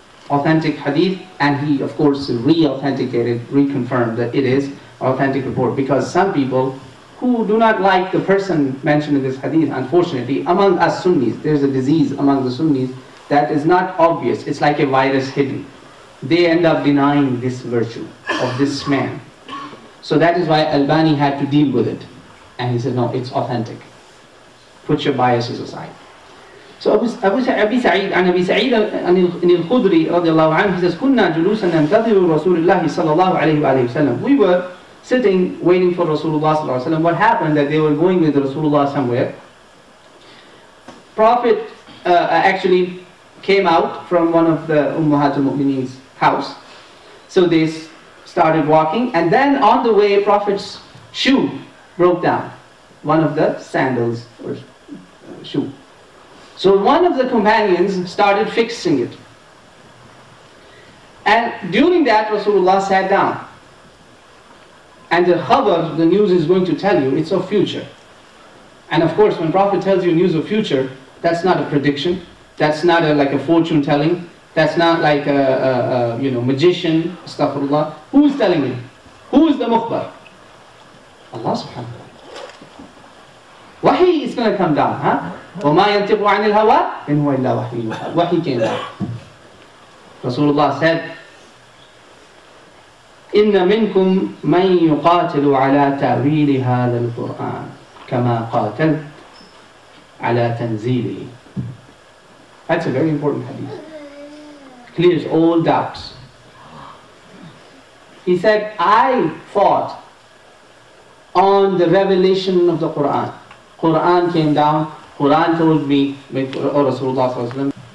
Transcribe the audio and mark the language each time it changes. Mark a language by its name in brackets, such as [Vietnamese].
[English] Authentic hadith, and he, of course, re-authenticated, reconfirmed that it is authentic report, because some people who do not like the person mentioned in this hadith, unfortunately, among us Sunnis, there's a disease among the Sunnis that is not obvious. It's like a virus hidden. They end up denying this virtue of this man. So that is why Albani had to deal with it. And he said, no, it's authentic. Put your biases aside. So Abu Sa'id al-Khudri radiallahu anhu, he says, [Arabic] كُنَّا جُلُوسًا نَنْتَظِرُ رَسُولِ اللَّهِ صَلَّى اللَّهُ عَلَيْهِ وَآلِهِ وسلم. [English] We were sitting, waiting for Rasulullah sallallahu alaihi wasallam. What happened that they were going with Rasulullah somewhere. Prophet actually came out from one of the Ummahatul Mu'mineen's house. So they started walking, and then on the way, Prophet's shoe broke down. One of the sandals or shoe. So one of the companions started fixing it. And during that, Rasulullah sat down. And the khabar, the news is going to tell you, it's of future. And of course, when Prophet tells you news of future, that's not a prediction. That's not like a fortune telling. That's not like a magician, astaghfirullah. Who is telling you? Who is the mukhbar? Allah subhanahu wa ta'ala. Wahi is going to come down, huh? [Arabic] وَمَا يَنْتِقُ عَنِ الْهَوَىٰ إِنْ هُوَ إِلَّا وَحْيٌ يُوحَىٰ. [English] Wahi came down. [Arabic] Rasulullah said, إِنَّ مِنْكُمْ مَنْ يُقَاتِلُ عَلَى تَأْوِيلِ هَذَا الْقُرْآنِ كَمَا قَاتَلْتَ عَلَى تَنْزِيلِهِ. [English] That's a very important hadith. Clears all doubts. He said, I fought on the revelation of the Quran. Quran came down, Quran told me, or Rasulullah sallallahu alaihi wasallam.